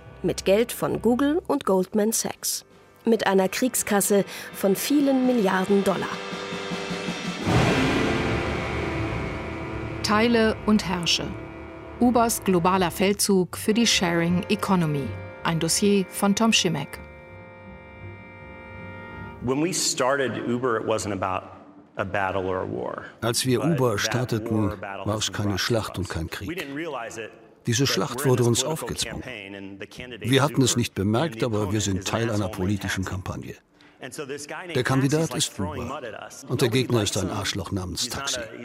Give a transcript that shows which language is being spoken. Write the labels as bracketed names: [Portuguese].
[German] Mit Geld von Google und Goldman Sachs. Mit einer Kriegskasse von vielen Milliarden Dollar. Teile und herrsche. Ubers globaler Feldzug für die Sharing Economy. Ein Dossier von Tom Schimek. [English] When we started Uber, it wasn't about a battle or a war. [German] Als wir Uber starteten, war es keine Schlacht und kein Krieg. Diese Schlacht wurde uns aufgezwungen. Wir hatten es nicht bemerkt, aber wir sind Teil einer politischen Kampagne. Der Kandidat ist Uber und der Gegner ist ein Arschloch namens Taxi.